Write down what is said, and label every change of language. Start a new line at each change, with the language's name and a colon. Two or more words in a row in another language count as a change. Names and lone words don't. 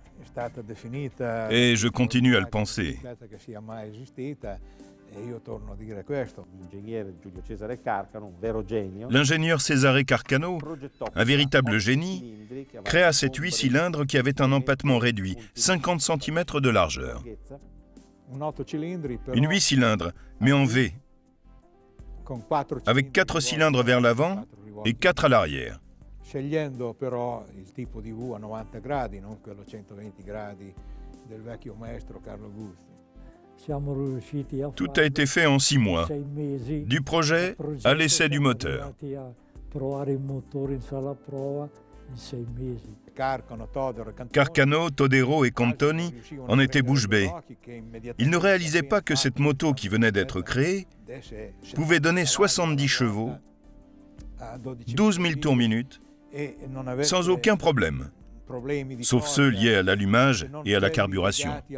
French: Et je continue à le penser. L'ingénieur Cesare Carcano, un véritable génie, créa cette 8 cylindres qui avait un empattement réduit, 50 cm de largeur. Une 8 cylindres, mais en V, avec 4 cylindres vers l'avant et 4 à l'arrière.
Italian: Scegliendo però il tipo di V a 90 gradi, non quello a 120 gradi del vecchio maestro Carlo Guzzi.
French: Tout a été fait en 6 mois, du projet à l'essai du moteur. Carcano, Todero et Cantoni en étaient bouche bée. Ils ne réalisaient pas que cette moto qui venait d'être créée pouvait donner 70 chevaux, 12 000 tours minute, sans aucun problème, sauf ceux liés à l'allumage et à la carburation.